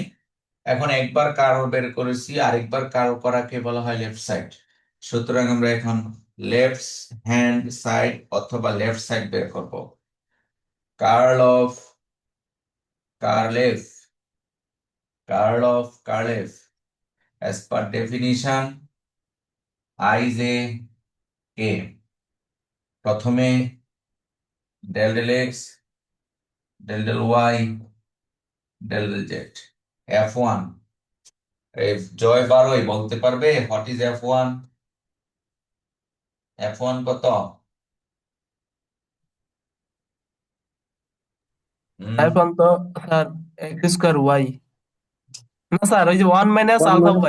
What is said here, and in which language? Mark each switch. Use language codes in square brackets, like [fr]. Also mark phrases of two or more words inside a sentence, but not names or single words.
[bn] এখন একবার কার্ল বের করেছি, আরেকবার কার্ল করাকে বলা হয় [en] left side. [bn] সুতরাং আমরা এখন [en] left hand side [bn] অথবা [en] left side [bn] বের করব। [en] curl of curl F, curl of curl F as per definition I j k, প্রথমে del del x, del del y, del del z। [bn] F1, এই জয় বারোই বলতে পারবে [en] what is F1? [bn] F1 কত? এখন তো স্যার x²y, না স্যার ওই যে 1 মাইনাস আলফা y।